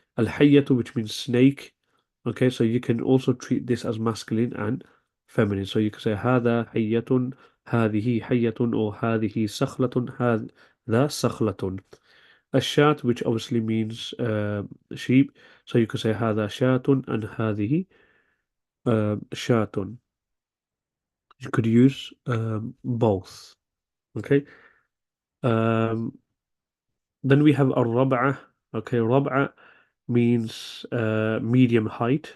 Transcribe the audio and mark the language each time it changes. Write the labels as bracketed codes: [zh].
[en] Al-hayyatu, which means snake. Okay, so you can also treat this as masculine and feminine. [ar] So you can say هذا حية, هذه حية, or هذه صخلة, هذا صخلة. [en] A shat, which obviously means sheep. So you could say [ar] هذا شاة [en] and [ar] هذه شاة. [en] You could use both. Okay. Um, then we have a rab'ah. Okay, rab'ah means medium height.